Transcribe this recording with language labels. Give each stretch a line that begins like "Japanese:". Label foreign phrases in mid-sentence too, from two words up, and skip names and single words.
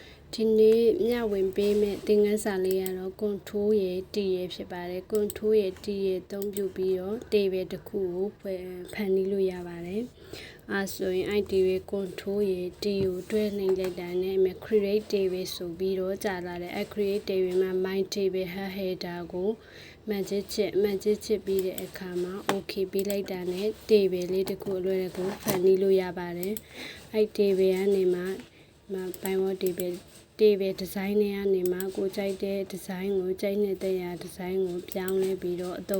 Burmese: ဒီနေ့မျှဝေပေးမယ့်သင်ခန်းစာလေးကတော့ control ရဲ့ T ရဲ့ဖြစ်ပါတယ် control ရဲ့ T ရဲ့အသုံးပြုပြီးတော့ table တစ်ခုကိုဖန်တီးလို့ရပါတယ်ဆိုရင် table control ရဲ့ T ကိုတွဲနှိပ်လိုက်တာနဲ့
English: create table
Burmese: ဆိုပြီးတော့ကြာလာတယ်
English: create table
Burmese: မှာ
English: my table header
Burmese: ကိုမှ န်ချစ်ပြီးတဲ့အခါမှာ okay ပေးလိုက်တာနဲ့ table လေးတစ်ခုအလွယ်တကူဖန်တီးလို့ရပါတယ်table ကနေမှ
English: Pivot table design
Burmese: တွေကနေမှကိုကြိုက်တဲ့ design ကိုကြိုက်နေတဲ့ design ကိုပြောင်းလဲပြီးတော့အသုံး